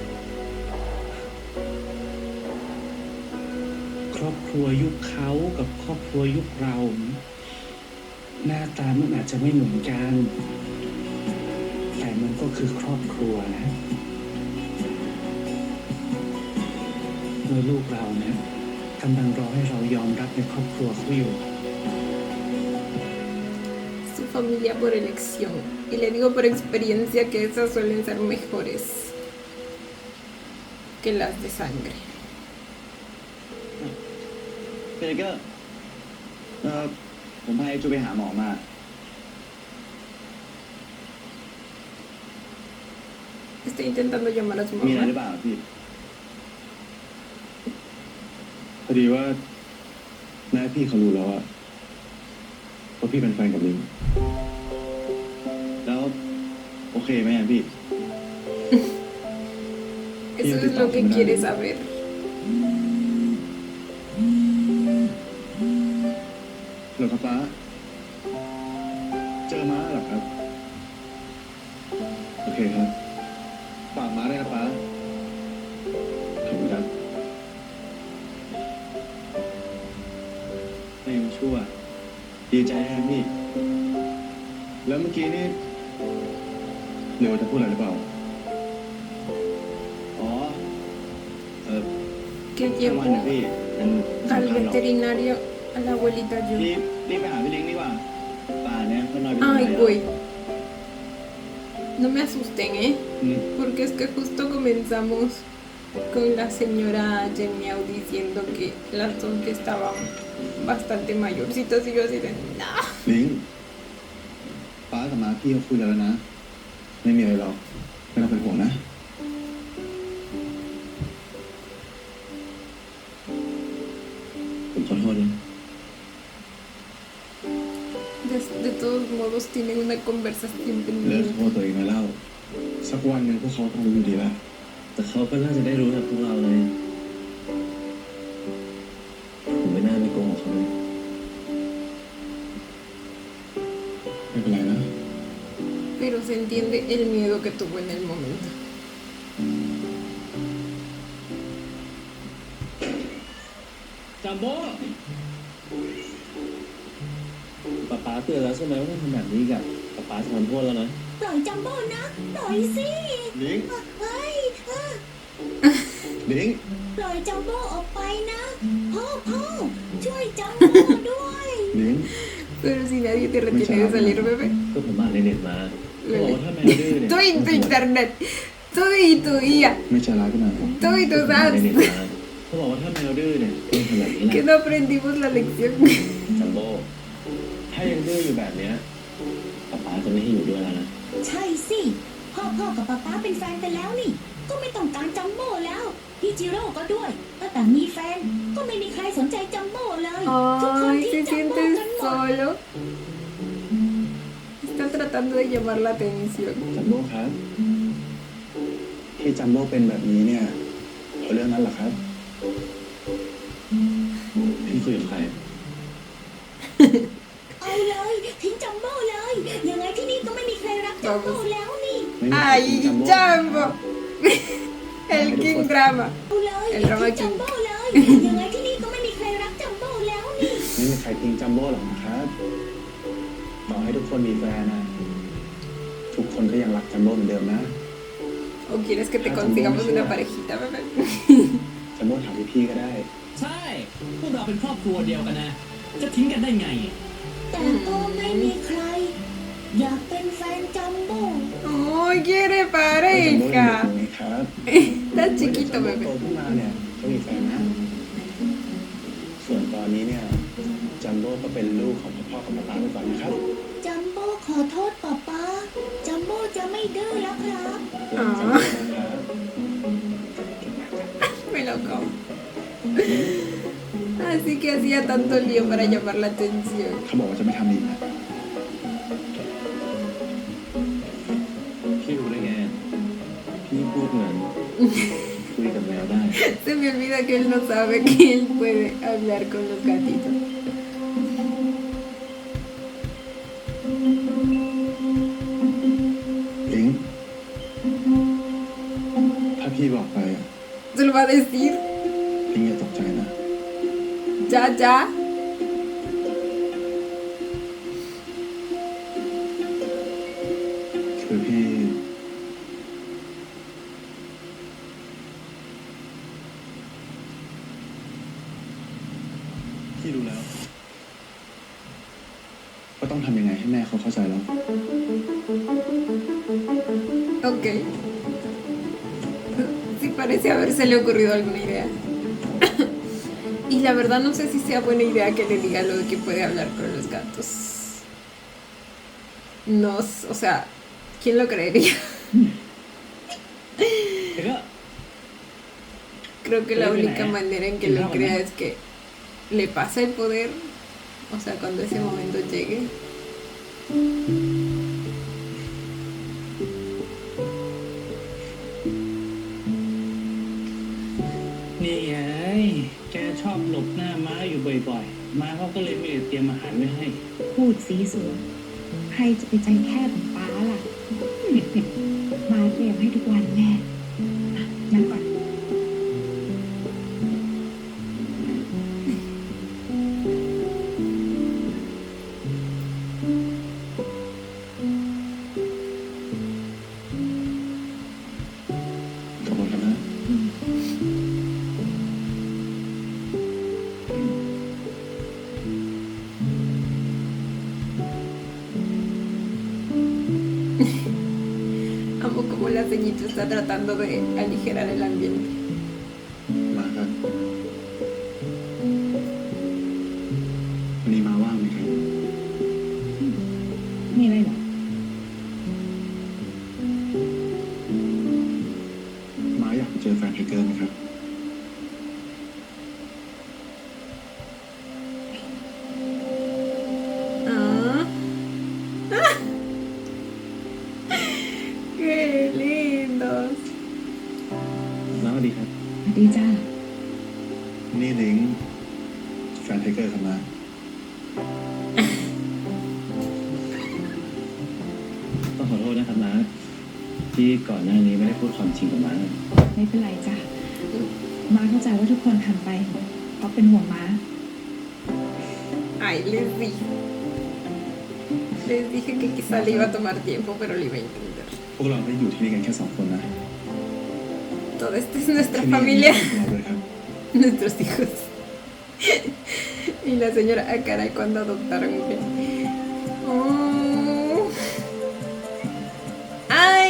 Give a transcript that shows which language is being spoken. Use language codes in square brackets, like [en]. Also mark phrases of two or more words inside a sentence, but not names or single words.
[th] ครอบครัวยุคเขากับครอบครัวยุคเราเนี่ยหน้าตามันอาจจะไม่เหมือนกัน แต่มันก็คือครอบครัวนะเมื่อลูกเรานะกำลังรอให้เรายอมรับในครอบครัวเขาอยู่ [es] Su familia por elección. Y le digo por experiencia que esas suelen ser mejores que las de sangre. [th] เบเกอร์ผมพาไอ้จูไปหาหมอมา [es] Estoy intentando llamar a su [th] มีอะไรห [es] mamá. [th] รือเปล่าพี่ พอดีว่าแม่พี่เขารู้แล้วอะว่าพี่เป็นแฟนกับลิง แล้วโอเคไหมอะพี่ [es] Eso es lo que quiere saber. [th] เหรอครับป้า เจอม้าเหรอครับ โอเคครับฝากม้าด้วยนะป้าขอบคุณครับไม่ยังชั่ว ดีใจแทนพี่ แล้วเมื่อกี้นี่เร็วจะพูดอะไรหรือเปล่า อ๋อ [es] Que [th] ช่างมัน [es] llevó [th] นะพี่มัน [es] al [th] สำคัญหรอก [es] veterinario a la abuelita [th] รี [es] Yu. [th] บไปหาพี่เล้งดีกว่า ป่าเนี่ยเขานอนอยู่ [es] Ay, [th] ไหน [es] güey. No me asusten, ¿eh? อืม Porque es que justo comenzamos con la señora Geniao diciendo que las dos que estaban bastante mayorcitas y yo así de, no. [th] ลิงป้ากับม้าพี่เขาคุยแล้วนะ ไม่มีอะไรหรอกไม่ต้องเป็นห่วงนะ ผมขอโทษนะ [es] De todos modos tienen una conversación [th] เลิก [es] pendiente. [th] โทษตัวเองมาแล้ว สักวันหนึ่งพวกเขาต้องรู้อยู่ดีแหละ แต่เขาก็น่าจะได้รู้จากพวกเราเลยผมไม่น่าไปโกหกเขาเลย ไม่เป็นไรนะ [es] Pero se entiende el miedo que tuvo en el momento. [th] จัมโบ้ ป๊าป๊าเตือนแล้วใช่ไหมว่าถ้าทำแบบนี้กับป๊าป๊าจะทำโทษแล้วนะ ปล่อยจัมโบ้นะ ปล่อยสิ ลิง เฮ้ย ลิง ปล่อยจัมโบ้ออกไปนะ พ่อช่วยจัมโบ้ด้วย ลิง [es] Pero si nadie te retiene de salir, bebé. [th] ก็ผมอ่านในเน็ตมาเขาบอกว่าถ้าแมวดื้อเนี่ย [es] Tú y tu internet. Tú y tu IA. [th] ไม่ใจร้ายขนาดนั้น [es] Tú y [th] ผม [es] tus [th] อ่านในเน็ต [es] apps. [th] มาเขาบอกว่าถ้าแมวดื้อเนี่ยต้องทำแบบนี้แหละ [es] Que no aprendimos la lección. [th] จัมโบ้ถ้ายังดื้ออยู่แบบเนี้ยป๊าป๊าจะไม่ให้อยู่ด้วยแล้วนะ ใช่สิ พ่อกับป๊าเป็นแฟนกันแล้วนี่ ก็ไม่ต้องการจัมโบ้แล้ว พี่จิโร่ก็ด้วยตั้งแต่มีแฟน ก็ไม่มีใครสนใจจัมโบ้เลย ทุกคน [es] Ay, [th] ทิ้ [es] se [th] งจัมโบ้ [es] siente [th] กันหมด [es] solo. Está tratando de llamar la atención. [th] จัมโบ้ครับ ที่จัมโบ้เป็นแบบนี้เนี่ยเพราะเรื่องนั้นเหรอครับ พี่คุยกับใคร เอาเลยทิ้งจัมโบ้เลย ยังไงที่นี่ก็ไม่มีใครรักจัมโบ้แล้วนี่ ไม่มีใคร [es] ¡Ay, [th] ทิ้งจัมโบ้ [es] Jumbo! El [en] King Drama. [th] เอาเลย เอ็น ทิ้ ราง วัล จัมโบ้เลย ยังไงที่นี่ก็ไม่มีใครรักจัมโบ้แล้วนี่ ไม่มีใครทิ้งจัมโบ้หรอกนะครับต่อให้ทุกคนมีแฟนนะทุกคนก็ยังรักจัมโบ้เหมือนเดิมนะ [es] ¿O quieres que te consigamos una parejita, bebé? [th] จัมโบ้ถามพี่ๆก็ได้ ใช่ พวกเราเป็นครอบครัวเดียวกันนะ จะทิ้งกันได้ไง แต่ก็ไม่มีใคร อยากเป็นแฟนจัมโบ้ [es] ¡Oh, quiere [th] จัมโบ้ยังเด็กอยู่ [es] pareja! [th] ไงครับ [es] Está chiquito, [th] จัมโบ้ [es] bebé. [th] โตขึ้นมาเนี่ยก็มีแฟนนะ ส่วนตอนนี้เนี่ยจัมโบ้ก็เป็นลูกของพ่อกับป๊าไปก่อนนะครับ จัมโบ้ขอโทษป๊าป๊าจัมโบ้จะไม่ดื้อแล้วครับ จัมโบ้นะครับ [es] Me lo como. Así que hacía tanto lío para llamar la atención. [th] เขาบอกว่าจะไม่ทำอีกนะ พี่รู้ได้ไง พี่พูดเหมือน คุยกับแมวได้ [es] Se me olvida que él no sabe que él puede hablar con los gatitos. [th] ลิงถ้าพี่บอกไปอะ [es] Se lo va a decir. [th] ลิงอย่าตกใจนะ [es] Ya, ya. [th] คือพี่ พี่รู้แล้วว่าต้องทำยังไงให้แม่เขาเข้าใจแล้ว [es] Ok. Sí parece habérsele ocurrido alguna idea. Y la verdad no sé si sea buena idea que le diga lo de que puede hablar con los gatos. No, o sea, ¿quién lo creería? [th] แต่ก็ [es] Creo que la única manera en que lo crea es que le pasa el poder. O sea, cuando ese momento llegue. [th] นี่ไงแกชอบหลบหน้าม้าอยู่บ่อยๆ ม้าเขาก็เลยไม่ได้เตรียมอาหารไว้ให้ พูดสีสวยใครจะไปใจแคบของป้าล่ะ มาเตรียมให้ทุกวันแน่อ่ะนั่งก่อน ขอบคุณครับนะ [es] Amo como la ceñito está tratando de aligerar el ambiente. [th] มาครับวันนี้มาว่างไหมครับ มีอะไรเหรอ มาอยากไปเจอแฟนไทเกอร์ไหมครับ [es] Ah. ¡Qué lindos! [th] แล้วสวัสดีครับ สวัสดีจ้า นี่ลิงแฟนไทเกอร์ครับมา ต้องขอโทษนะครับนะที่ก่อนหน้านี้ไม่ได้พูดความจริงกับม้า ไม่เป็นไรจ้ามาเข้าใจว่าทุกคนทำไปเพราะเป็นห่วงม้า [es] Ay, les dije. Les dije que quizá le iba a tomar tiempo, pero le iba a entender. [th] พวกเราไม่ได้อยู่ที่นี่กันแค่2 คนนะ [es] Toda esta es nuestra [th] ที่นี่ [es] familia, [th] มีเราด้วยครับ [es] nuestros hijos. Y la señora, ah, caray, cuando adoptaron que... Oh. ¡Ay!